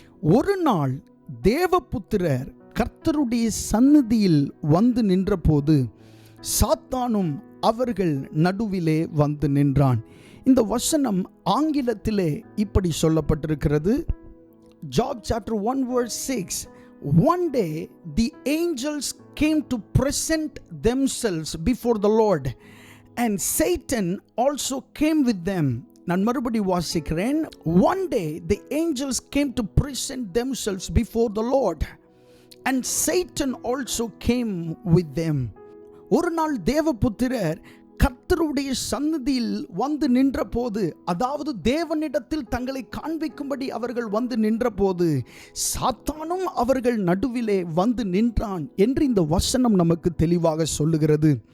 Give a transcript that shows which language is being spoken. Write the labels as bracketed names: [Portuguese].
[Tamil] ஒரு நாள் தேவபுத்திரர் கர்த்தருடைய சந்நிதியில் வந்து நின்றபோது சாத்தானும் அவர்கள் நடுவிலே வந்து நின்றான். இந்த வசனம் ஆங்கிலத்திலே இப்படி சொல்லப்பட்டிருக்கிறது. [English] Job chapter 1 verse 6. One day the angels came to present themselves before the Lord, and Satan also came with them. [Tamil] நான் மறுபடி வாசிக்கிறேன். [English] One day the angels came to present themselves before the Lord, and Satan also came with them. [Tamil] ஒரு நாள் தேவபுத்திரர் கர்த்தருடைய சந்நிதியில் வந்து நின்ற போது, அதாவது தேவனிடத்தில் தங்களை காண்பிக்கும்படி அவர்கள் வந்து நின்ற போது, சாத்தானும் அவர்கள் நடுவிலே வந்து நின்றான் என்று இந்த வசனம் நமக்கு தெளிவாக சொல்லுகிறது.